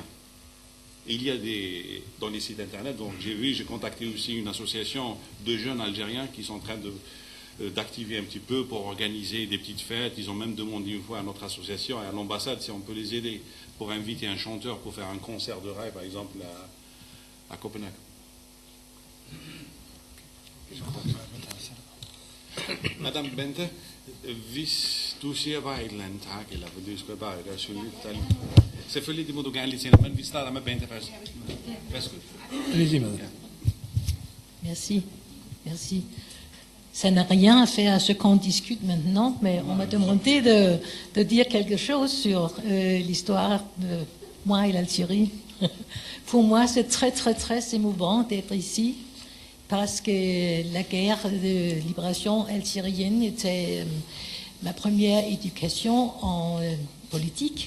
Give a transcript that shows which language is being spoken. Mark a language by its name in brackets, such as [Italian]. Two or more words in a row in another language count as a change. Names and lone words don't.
[French] Et il y a dans les sites internet, donc j'ai contacté aussi une association de jeunes Algériens qui sont en train d'activer un petit peu pour organiser des petites fêtes. Ils ont même demandé une fois à notre association et à l'ambassade si on peut les aider pour inviter un chanteur pour faire un concert de rail, par exemple, à Copenhague. [Danish] Madame Bente, hvis du siger bare et eller andet tak, eller for det skal bare være synligt. Selvfølgelig, det må du gerne lige tænke, men vi starter med Bente først. Værsgo. [French] Merci. Merci. Ça n'a rien à faire à ce qu'on discute maintenant, mais on m'a demandé de dire quelque chose sur l'histoire de moi et l'Algérie. Pour moi, c'est très, très, très émouvant d'être ici, parce que la guerre de libération algérienne était ma première éducation en politique.